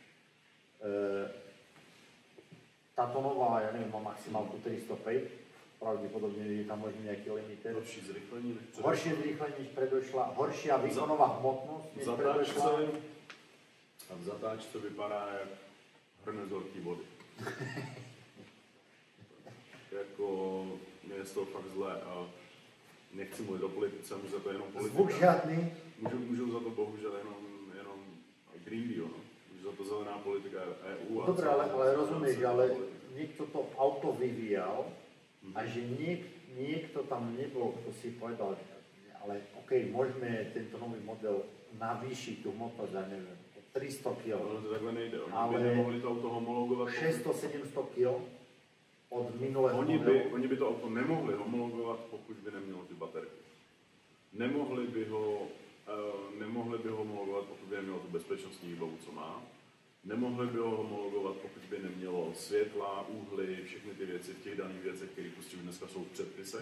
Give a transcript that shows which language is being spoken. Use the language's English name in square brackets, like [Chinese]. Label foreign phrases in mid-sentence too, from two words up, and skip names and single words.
[Slovak] Táto nová, ja neviem, má maximálku 305, pravdepodobne je tam možno nejaký limiter. Horšie zrýchlenie než predošla, horšia výkonová hmotnosť než predošla. [Czech] A v zatáčce vypadá jak hrnec horký vody. Jako, mě je z toho fakt zlé a nechci mluvit o politice, můžu za to jenom politika. Zvuk žádný. Můžu za to bohužel jenom Green Deal, no. Můžu za to zelená politika EU. [Slovak] Dobre, ale rozumieš, ale niekto to auto vyvíjal a že niekto tam nebol, kto si povedal, ale OK, môžeme tento nový model navýšiť tú hmotnosť, ja neviem, 300 kg. [Czech] No to takhle nejde, oni by nemohli to auto homologovat. 600-700 kg od minulého modelu. Oni by to auto nemohli homologovat, pokud by nemělo ty baterky. Nemohli by ho homologovat, pokud by nemělo tu bezpečnostní výbavu, co má. Nemohli by ho homologovat, pokud by nemělo světla, úhly, všechny ty věci v těch daných věcech, které prostě dneska jsou v předpisech.